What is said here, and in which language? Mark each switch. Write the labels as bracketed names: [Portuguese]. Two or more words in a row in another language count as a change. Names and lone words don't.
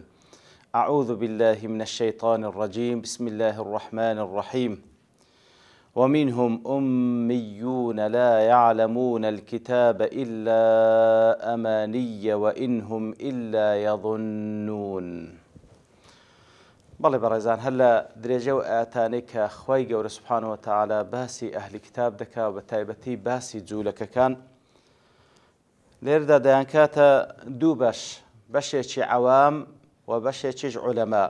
[Arabic] أعوذ بالله من الشيطان الرجيم. بسم الله الرحمن الرحيم. ومنهم أميون لا يعلمون الكتاب إلا أماني وإنهم إلا يظنون. [Central Kurdish] بەڵێ بەڕێزان هەر لە درێژە و ئاەتانەی کە خوای گەورە [Arabic] سوبحانەوە تەعالا [Central Kurdish] باسی ئەهلی کتاب دەکا و بە تایبەتی باسی جوولەکەکان لێرەدا دەیانکاتە دوو بەشێکی عەوام و بەشێکیش عولەما.